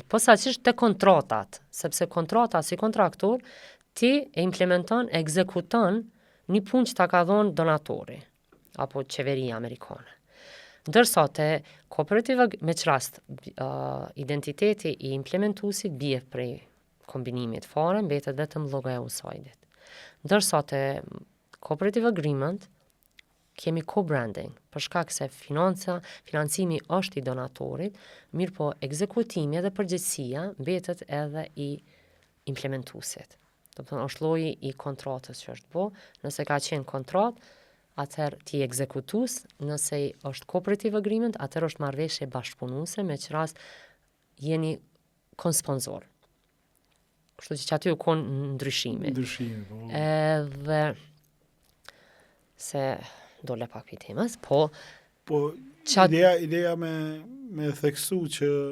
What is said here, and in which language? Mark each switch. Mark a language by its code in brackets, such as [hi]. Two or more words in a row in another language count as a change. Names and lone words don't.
[sq] Po sa që të kontratat, sepse kontrata si kontraktor, ti e implementon, e ekzekuton një punë që ta ka dhonë donatori, apo qeveria amerikane. Ndërsa te kooperativa, me qrast, identiteti i implementuesit bie prej kombinimit fare, mbetet vetëm logoja USAID-it. Ndërsa te [en] cooperative agreement [sq] kemi co-branding, për shkak se financimi është i donatorit, mirë po ekzekutimi dhe përgjegjësia mbetet edhe i implementuesit. Do të thonë është lloji i kontratës që është bo, nëse ka qenë kontratë, atëherë ti ekzekutues, nëse është [en] cooperative agreement, [sq] atëherë është marrëveshje bashkëpunuese, me që rast jeni konsponsor. Kështu që aty u konë ndryshimi. Po. Edhe se dole pak për temës, po ideja me theksu që